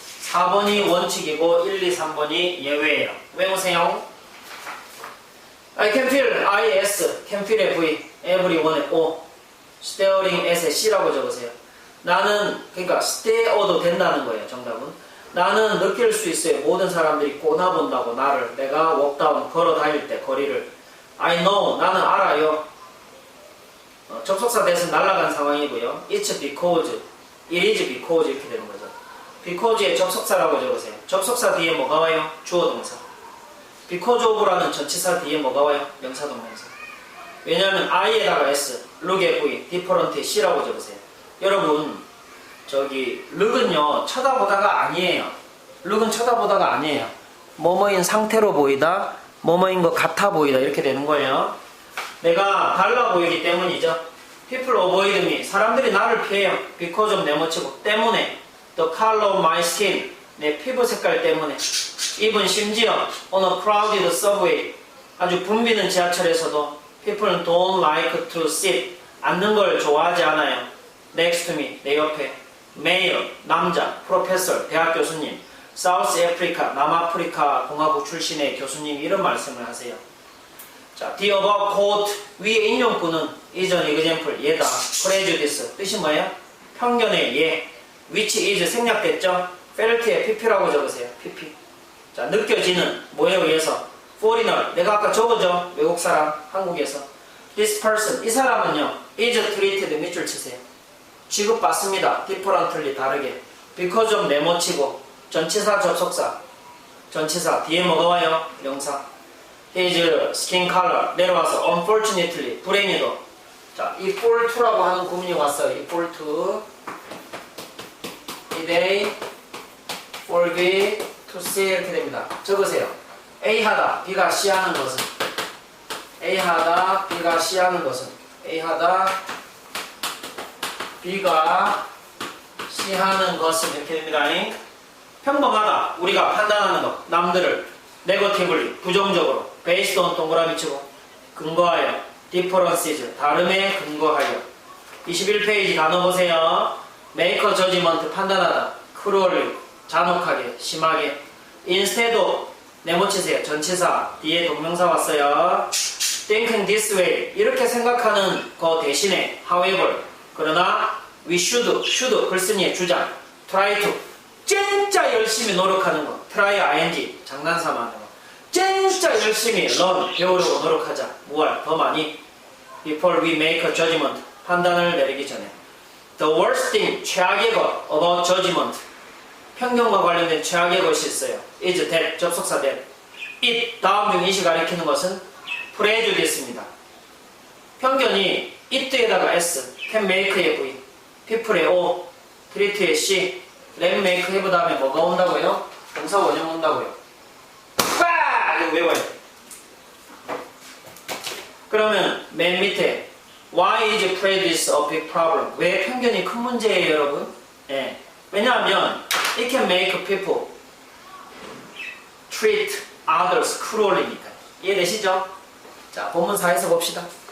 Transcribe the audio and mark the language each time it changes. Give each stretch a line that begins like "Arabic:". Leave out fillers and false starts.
Korean: 4번이 원칙이고 1, 2, 3번이 예외예요. 외우세요.
English: I can feel, IS, can feel의 V, everyone의 O, staring as의 C
Korean: 라고 적으세요. 나는, 그러니까 stare도 된다는 거예요. 정답은. 나는 느낄 수 있어요. 모든 사람들이 꼬나본다고 나를. 내가
English: walk down,
Korean: 걸어 다닐 때 거리를.
English: I know,
Korean: 나는 알아요. 접속사 대신 날아간 상황이고요.
English: It's because, it is because
Korean: 이렇게 되는 거죠. because의 접속사라고 적으세요. 접속사 뒤에 뭐가 와요? 주어 동사. because of라는 전치사 뒤에 뭐가 와요? 명사 동명사. 왜냐하면 I에다가 S, look에 V, different에 C라고 적으세요. 여러분 저기 look은요 쳐다보다가 아니에요. look은 쳐다보다가 아니에요. 뭐뭐인 상태로 보이다, 뭐뭐인 것 같아 보이다 이렇게 되는 거예요. 내가 달라 보이기 때문이죠.
English: People avoid me.
Korean: 사람들이 나를 피해요. because of 네모치고 때문에.
English: The color of my skin.
Korean: 내 피부 색깔 때문에.
English: even
Korean: 심지어
English: on a crowded subway.
Korean: 아주 붐비는 지하철에서도
English: people don't like to sit.
Korean: 앉는 걸 좋아하지 않아요.
English: next to me.
Korean: 내 옆에.
English: male. 남자. professor.
Korean: 대학 교수님.
English: South Africa.
Korean: 남아프리카 공화국 출신의 교수님 이런 말씀을 하세요.
English: 자, the above quote
Korean: 위의 인용구는
English: is an example
Korean: 얘다. prejudice 뜻이 뭐예요? 편견의 예. which is 생략됐죠? felt의 pp라고 적으세요. pp. 자, 느껴지는 뭐에 의해서? foreigner. 내가 아까 적어줘. 외국 사람, 한국에서.
English: This person.
Korean: 이 사람은요.
English: is treated.
Korean: 밑줄 치세요. 취급받습니다. differently. 다르게. because of 네모치고. 전치사, 접속사. 전치사. 뒤에 뭐가 와요? 명사.
English: His skin color.
Korean: 내려와서 unfortunately. 불행히도. 자, 이 fall to라고 하는 구문이 왔어요. 이 fall to.
English: They forget to say
Korean: 이렇게 됩니다. 적으세요. A 하다, B가 C하는 것은 A 하다, B가 C하는 것은 A 하다, B가 C하는 것은 이렇게 됩니다. 평범하다, 우리가 판단하는 것, 남들을 negatively, 부정적으로
English: based on
Korean: 동그라미 치고 근거하여 differences, 다름에 근거하여 21페이지 단어 보세요.
English: make a judgment,
Korean: 판단하다 cruelly, 잔혹하게, 심하게
English: instead of,
Korean: 네모치세요. 전치사 뒤에 동명사 왔어요.
English: thinking this way,
Korean: 이렇게 생각하는 거 대신에 however, 그러나
English: we should
Korean: 글쓴이의 주장
English: try to,
Korean: 진짜 열심히 노력하는 거 try ing, 장난삼아 하는 거 진짜 열심히 learn, 배우려고 노력하자. 무얼, 더 많이
English: before we make a judgment,
Korean: 판단을 내리기 전에
English: the worst thing,
Korean: 최악의 것
English: about judgment,
Korean: 편견과 관련된 최악의 것이 있어요. is that, 접속사 that. it, 다음 중 it이 가리키는 것은 prejudice입니다. 편견이 it에다가 s,
English: can make
Korean: 의 v, people의 o, treat의 c,
English: let make have
Korean: 다음에 뭐가 온다고요? 동사 원형 온다고요. 빠! 이거 외워야 돼.
English: 그러면 맨 밑에 why is prejudice a big problem?
Korean: 왜 편견이 큰 문제예요, 여러분? 예. 왜냐하면
English: it can make people treat others cruelly니까.
Korean: 이해되시죠? 자, 본문 4에서 봅시다.